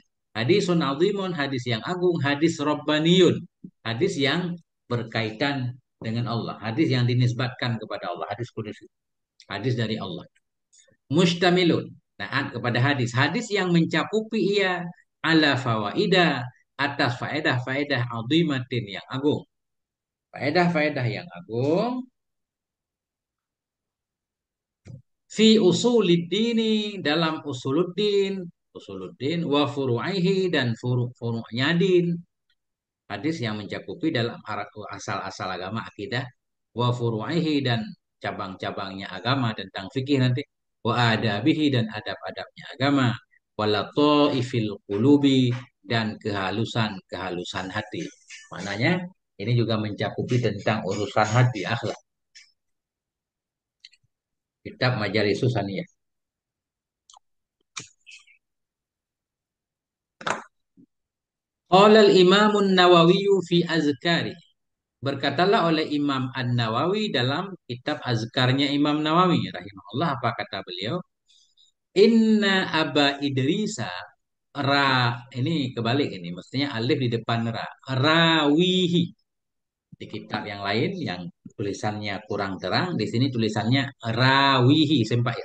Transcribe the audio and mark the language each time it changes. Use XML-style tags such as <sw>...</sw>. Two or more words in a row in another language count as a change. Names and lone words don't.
<ar>حديث عظيم,</ar> <id>hadis yang agung, hadis Rabbaniyun, hadis yang berkaitan dengan Allah, hadis yang dinisbatkan kepada Allah, hadis kudus, hadis dari Allah. Mustamilun, taat kepada hadis, hadis yang mencakupi ia</id> <ar>على فوائد,</ar> <id>atas faedah-faedah azimatin yang agung. Faedah-faedah yang agung</id> <ar>في أصول الدين</ar> <id>dalam usuluddin</id> <ar>وفروعه</ar> <id>dan furu'-furu'nya din Hadis yang mencakupi dalam asal-asal agama akidah,</id> <ar>وفروعه</ar> <id>dan cabang-cabangnya agama tentang fikih nanti,</id> <ar>وآدابه</ar> <id>dan adab-adabnya agama,</id> <ar>ولطائف القلوب</ar> <id>dan kehalusan-kehalusan hati. Maknanya ini juga mencakupi tentang urusan hati akhlak. Kitab Majalis Susaniyah.</id> <ar>قال الإمام النووي في الأذكار.</ar> <id>Berkatalah oleh Imam An-Nawawi dalam kitab azkarnya Imam Nawawi rahimahullah, apa kata beliau?</id> <ar>إن أبا إدريس</ar> <id>ra, ini kebalik, ini mestinya alif di depan ra. Rawihi. Di kitab yang lain yang tulisannya kurang terang, di sini tulisannya rawihi sempak ya.</id>